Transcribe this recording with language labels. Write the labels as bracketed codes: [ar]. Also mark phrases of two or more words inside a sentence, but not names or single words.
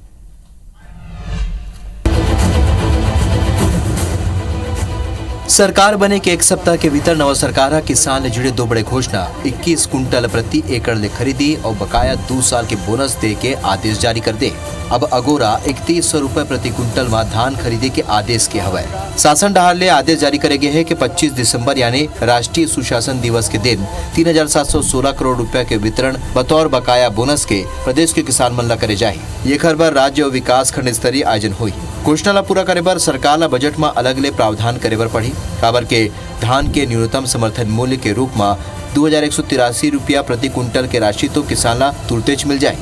[hne] सरकार बने के एक सप्ताह के भीतर नवा सरकार किसान ले जुड़े 2 बड़े घोषणा 21 कुंटल प्रति एकड़ ले खरीदी और बकाया 2 साल के बोनस दे के आदेश जारी कर दे। अब अगोरा 3100 रुपए प्रति कुंटल में धान खरीदे के आदेश के हवा। शासन डहार ले आदेश जारी करे गए है कि 25 दिसंबर यानी राष्ट्रीय सुशासन दिवस के दिन 3716 करोड़ रुपए के वितरण बतौर बकाया बोनस के प्रदेश के किसान मन ला करे जाए। ये खबर राज्य और विकास खंड स्तरीय आयोजन हुई। घोषणा ला पूरा करे बर सरकार ला बजट में अलग ले प्रावधान करे बर पड़ी। काबर के धान के न्यूनतम समर्थन मूल्य के रूप में 2183 रुपया प्रति कुंटल के राशि तो किसान ला तुरंत मिल जाए।